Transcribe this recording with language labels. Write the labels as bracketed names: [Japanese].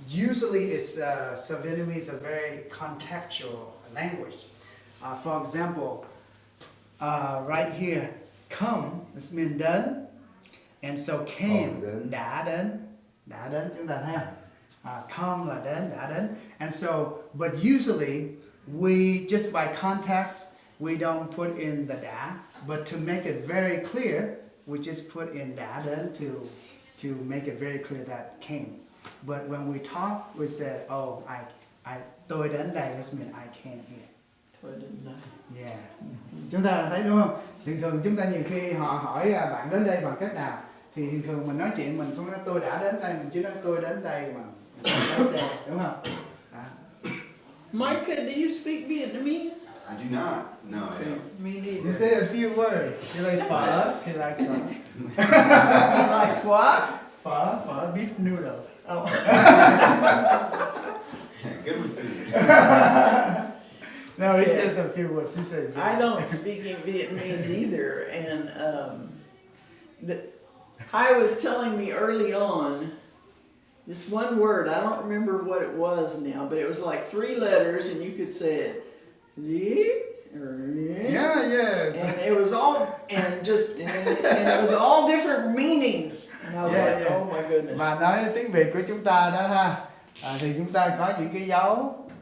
[English] Usually it's so Vietnamese is a very contextual language. For example, right here, come is mean đến, and so came [Vietnamese] đã đến chúng ta thấy không? come là đến, đã đến. [English] And so, but usually we just by context we don't put in the đã, but to make it very clear, we just put in [Vietnamese] đã đến [English] to make it very clear that came. But when we talk, we said, oh, [Vietnamese] tôi đến đây, [English] this means I came here. [Vietnamese] Tôi đến đây. [English] Yeah. [Vietnamese] Chúng ta thấy đúng không? Thường chúng ta nhiều khi họ hỏi bạn đến đây bằng cách nào, thì thường mình nói chuyện mình không nói tôi đã đến đây, mình chỉ nói tôi đến đây mà mình lái xe, đúng không? Đó. [English] Micah, do you speak Vietnamese? I do not. No, I Okay, don't. me neither. You say a few words. You like phở? He likes phở. He likes what? Phở, beef noodle. Oh. Good with food. No, he says a few words. He says. I don't speak in Vietnamese either, and I was telling me early on, this one word, I don't remember what it was now, but it was like 3 letters, and you could say it, Yeah, yes. and it was all, and it was all different meanings. And I was Yeah, like, yeah. oh my goodness. [Vietnamese] Mà nói tiếng Việt của chúng ta đó ha, thì chúng ta có những cái dấu.